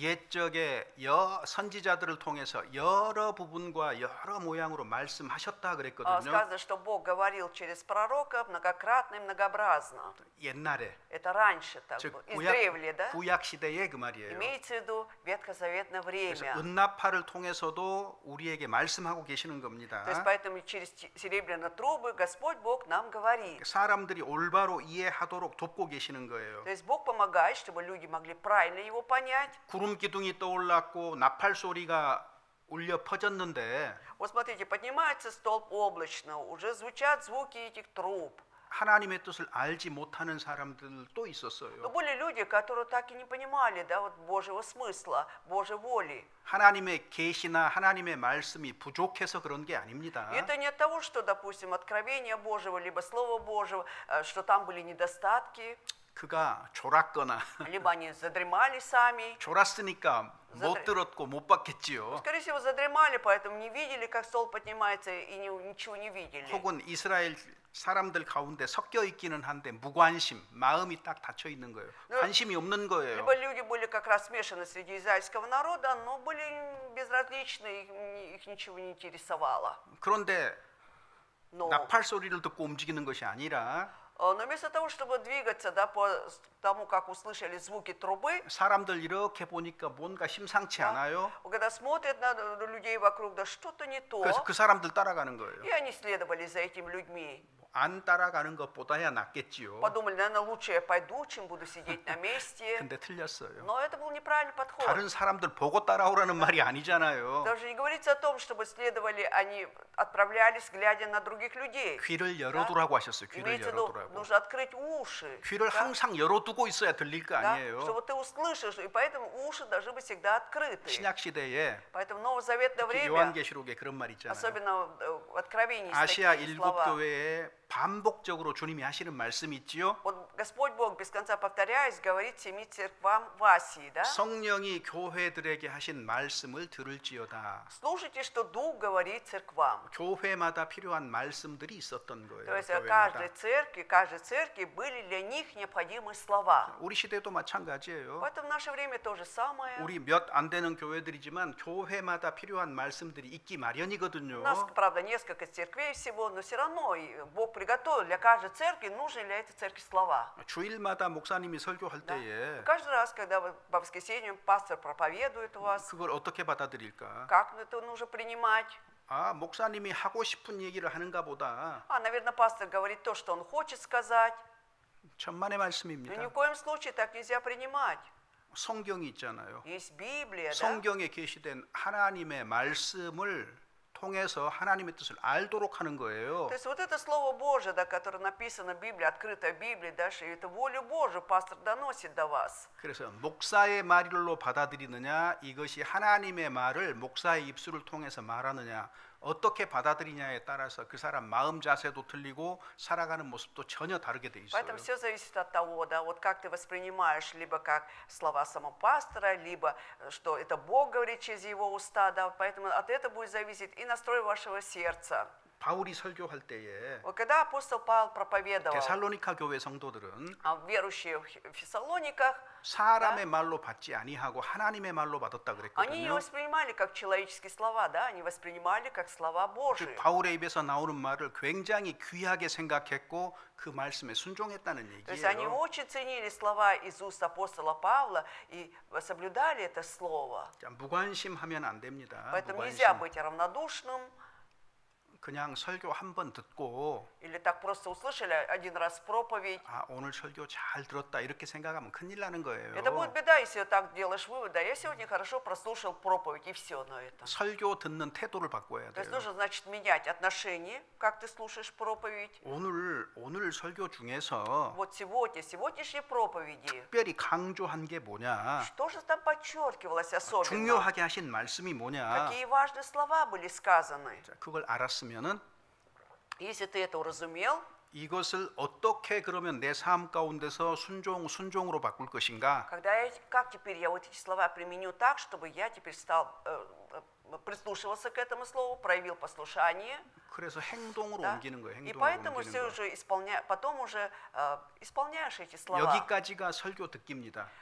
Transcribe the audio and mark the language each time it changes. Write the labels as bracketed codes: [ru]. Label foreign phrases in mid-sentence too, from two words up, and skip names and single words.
[ko] 옛적에 선지자들을 통해서 여러 부분과 여러 모양으로 말씀하셨다 그랬거든요. [ru] сказано, что Бог говорил через пророков многократно и многообразно. [ko] 옛날에 [ru] Это раньше так [ko] 즉 [ru] было, издревле, да? [ko] 구약 시대에 그 말이에요. [ru] Имеется в виду ветхозаветное [ko] 그래서 [ru] время. [ko] 은나팔을 통해서도 우리에게 말씀하고 계시는 겁니다. [ru] То есть поэтому через серебряные трубы Господь Бог нам говорит. [ko] 사람들이 올바로 이해하도록 돕고 계시는 거예요. [ru] То есть Бог помогает, чтобы люди могли правильно его понять. [ko] 구름 기둥이 떠올랐고 나팔 소리가 울려 퍼졌는데 [ru] Вот смотрите, поднимается столб облачный, уже звучат звуки этих труб. [ko] 하나님의 뜻을 알지 못하는 사람들도 [ru] Но [ko] 있었어요. [ru] были люди, которые так и не понимали, да, вот Божьего смысла, Божьей воли. [ko] 하나님의 계시나 하나님의 말씀이 부족해서 그런 게 아닙니다. [ru] И это не от того, что, допустим, откровение Божьего, либо Слово Божьего, что там были недостатки, [ko] 그가 졸았거나 [ru] либо они задремали сами. [ko] 졸았으니까 못 들었고 못 봤겠지요. [ru] Скорее всего, задремали, поэтому не видели, как стол поднимается, и ничего не видели. [ko] 혹은 이스라엘 사람들 가운데 섞여 있기는 한데 무관심, 마음이 딱 닫혀 있는 거예요. 관심이 없는 거예요. [ru] Либо люди были как раз смешаны среди израильского народа, но были безразличны, их ничего не интересовало. [ko] 그런데 [ru] Но [ko] 나팔 소리를 듣고 움직이는 것이 아니라 [ru] но вместо того, чтобы двигаться, да, по тому, как услышали звуки трубы, [ko] 사람들 이렇게 보니까 뭔가 심상치 않아요. [ru] когда смотрят на людей вокруг, да что-то не то, [ko] 그래서 그 사람들 따라가는 거예요. [ru] и они следовали за этими людьми. [ko] 안 따라가는 것보다야 낫겠지요. [ru] Подумали, наверное, лучше я пойду, чем буду сидеть на месте. [ko] 근데 틀렸어요. [ru] Но это был неправильный подход. [ko] 다른 사람들 보고 따라오라는 말이 아니잖아요. [ru] Даже не говорится о том, чтобы следовали, они отправлялись, глядя на других людей. [ko] 귀를 열어두라고 하셨어요. 귀를 [ru] Имеется в виду, [ko] 열어두라고. [ru] нужно открыть уши. [ko] 귀를 [ru] да, [ko] 항상 열어두고 있어야 들릴 거 [ru] да, [ko] 아니에요. [ru] чтобы ты услышишь, и поэтому уши должны быть всегда открыты. [ko] 신약 시대에 [ru] Поэтому в новозаветное время, [ko] 요한계시록에 그런 말 있잖아요. [ru] особенно в Откровении, есть [ko] 아시아 [ru] такие [ko] 일곱 [ru] слова. [ko] 교회에 반복적으로 주님이 하시는 말씀이 있지요. [ru] Вот Господь Бог, без конца повторяясь, говорит семи церквам в Асии, да? [ko] 성령이 교회들에게 하신 말씀을 들을지어다. [ru] Слушайте, что Дух говорит церквам. [ko] 교회마다 필요한 말씀들이 있었던 거예요. [ru] То есть [ko] 교회마다. [ru] каждой церкви были для них необходимые слова. [ko] 우리 시대도 마찬가지예요. [ru] Поэтому в наше время то же самое. [ko] 우리 몇 안 되는 교회들이지만 교회마다 필요한 말씀들이 있기 마련이거든요. [ru] У нас, правда, несколько церквей всего, но все равно Бог приготовил для каждой церкви нужны для этой церкви слова. [ko] 주일마다 목사님이 설교할 [ru] Да? [ko] 때에 [ru] Каждый раз, когда по воскресеньям пастор проповедует у вас, [ko] 그걸 어떻게 받아들일까? [ru] как это нужно принимать? [ko] 아, 목사님이 하고 싶은 얘기를 하는가 보다. [ru] Наверное, пастор говорит то, что он хочет сказать. [ko] 천만의 [ru] Но ни [ko] 말씀입니다. [ru] в коем случае так нельзя принимать. [ko] 성경이 있잖아요. [ru] Есть Библия, да? [ko] 성경에 계시된 하나님의 말씀을 통해서 하나님의 뜻을 알도록 하는 거예요. [ru] То есть вот это Слово Божие, да, которое написано в Библии, открытое в Библии, дальше это волю Божию пастор доносит до вас. [ko] 그래서 목사의 말로 받아들이느냐, 이것이 하나님의 말을 목사의 입술을 통해서 말하느냐, 어떻게 받아들이냐에 따라서 그 사람 마음 자세도 틀리고 살아가는 모습도 전혀 다르게 돼 있어요. [ru] Поэтому все зависит от того, да, вот как ты воспринимаешь, либо как слова самого пастора, либо что это Бог говорит через его уста, да, поэтому от этого будет зависеть и настрой вашего сердца. [ko] 바울이 설교할 때에 [ru] Вот когда апостол Павел проповедовал, [ko] 데살로니가 교회 성도들은 [ru] верующие в Фессалониках, [ko] 사람의 말로 받지 아니하고 하나님의 말로 받았다 [ru] они не [ko] 그랬거든요. [ru] воспринимали как человеческие слова, да, они воспринимали как слова [ko] 즉 [ru] Божии. [ko] 바울의 입에서 나오는 말을 굉장히 귀하게 생각했고 그 말씀에 순종했다는 [ru] То есть они [ko] 얘기예요. [ru] очень ценили слова из уст апостола Павла и соблюдали это слово. [ko] 자, 무관심하면 안 됩니다. [ru] Поэтому нельзя [ko] 무관심. [ru] быть равнодушным [ko] 그냥 설교 한 번 듣고 [ru] или так просто услышали один раз проповедь. [ko] 아, 오늘 설교 잘 들었다 이렇게 생각하면 큰일 나는 거예요. [ru] Это будет беда, если так делаешь вывод, да, я сегодня хорошо прослушал проповедь и все на этом. [ko] 설교 듣는 태도를 바꿔야 [ru] То есть [ko] 돼요. [ru] нужно, значит, менять отношение, как ты слушаешь проповедь. [ko] 오늘 설교 중에서 [ru] Вот сегодняшние проповеди, [ko] 특별히 강조한 게 뭐냐? [ru] что же там подчеркивалось особенно? [ko] 중요하게 하신 말씀이 뭐냐? [ru] Какие важные слова были сказаны? [ko] 자, 그걸 알았으면은 [ru] Если ты это уразумел, [ko] 이것을 어떻게 그러면 내 삶 가운데서 순종으로 바꿀 것인가? [ru] как теперь я вот эти слова применю так, чтобы я теперь стал прислушивался к этому слову, проявил послушание, [ko] 그래서 행동으로 [ru] да? [ko] 옮기는 거예요. [ru] И [ko] 행동으로 [ru] поэтому [ko] 옮기는 [ru] все [ko] 거. [ru] уже потом уже исполняешь эти слова. [ko] 여기까지가 설교 듣기입니다.